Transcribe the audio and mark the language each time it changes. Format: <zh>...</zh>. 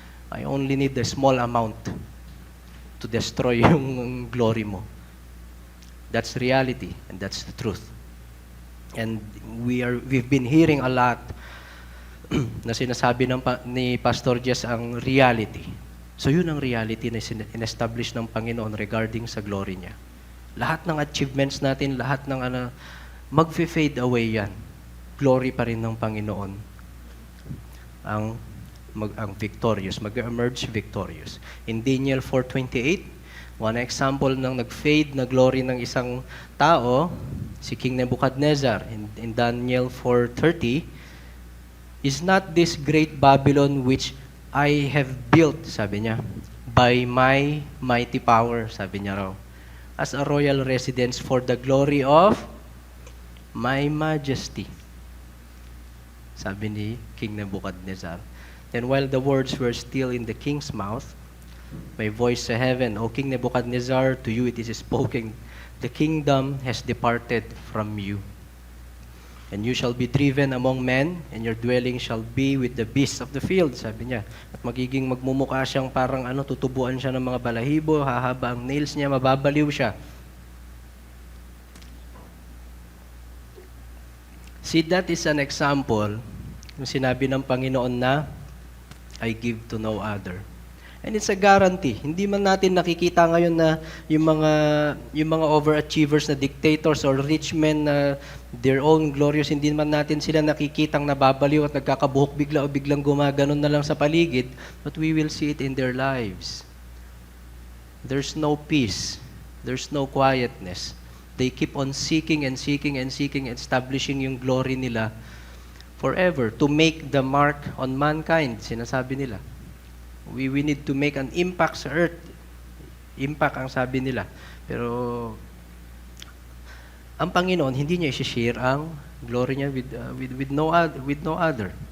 <en>I only need a small amount to destroy yung glory mo. That's reality and that's the truth. And we've been hearing a lot</en> <tl>na sinasabi ni Pastor Jess ang</tl> <en>reality.</en> <tl>So yun ang reality na in-establish ng Panginoon regarding sa glory niya. Lahat ng achievements natin, lahat ng mag-fade away yan. Glory pa rin ng Panginoon ang victorious, mag-emerge victorious.</tl> <en>In Daniel 4:28, one example</en> <tl>ng nag-fade na glory ng isang tao, si King Nebuchadnezzar.</tl> <en>In Daniel 4:30, "Is not this great Babylon which I have built," sabi niya, "by my mighty power,"</en> <tl>sabi niya raw,</tl> <en>"as a royal residence for the glory of my majesty," sabi ni King Nebuchadnezzar. Then while the words were still in the king's mouth, may voice sa heaven, "O King Nebuchadnezzar, to you it is spoken, the kingdom has departed from you. And you shall be driven among men, and your dwelling shall be with the beasts of the field,"</en> <tl>sabi niya. At magiging magmumukha siyang parang tutubuan siya ng mga balahibo, hahaba ang nails niya, mababaliw siya.</tl> <en>See, that is an example yung sinabi ng Panginoon na, "I give to no other."</en> <tl>And it's a guarantee. Hindi man natin nakikita ngayon na yung mga overachievers na dictators or rich men na their own glorious, hindi man natin sila nakikitang nababaliw at nagkakabuhok bigla o biglang gumaganon na lang sa paligid,</tl> <en>but we will see it in their lives. There's no peace. There's no quietness. They keep on seeking and seeking and seeking, establishing yung glory nila forever to make the mark on mankind,</en> <tl>sinasabi nila.</tl> <en>We need to make an impact sa earth. Impact ang sabi nila.</en> <tl>Pero ang Panginoon, hindi niya i-share ang glory niya</tl> <en>with no other.</en>